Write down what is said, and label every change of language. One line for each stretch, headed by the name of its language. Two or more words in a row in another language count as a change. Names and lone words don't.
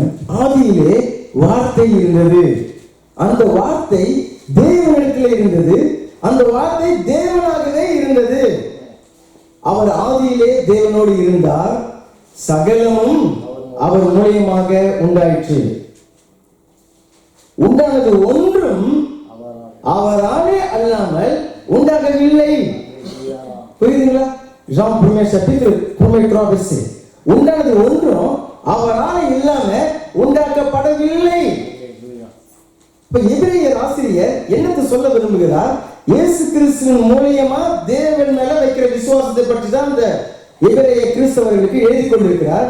Tamil: ஆதியிலே வார்த்தை இருந்தது, அந்த வார்த்தை தேவனிடத்தில் இருந்தது, அந்த வார்த்தை தேவனாகவே இருந்தது, அவர் ஆதியிலே தேவனோடு இருந்தார், சகலமும் அவர் மூலமாக உண்டாயிற்று, உண்டானது ஒன்றும் அவராலே அல்லாமல் உண்டாகவில்லை. புரியுதுங்களா?
French: Jean 1er chapitre 1
Tamil: உண்டானது ஒன்றும் அவரால் இல்லாம உண்டாக்கப்படவில்லை. இப்ப இயேசு கிறிஸ்துவின் மூலியமா தேவன் மேல வைக்கிற விசுவாசத்தை பற்றி தான் இந்த எபிரேய கிறிஸ்தவர்களுக்கு எழுதி கொண்டிருக்கிறார்.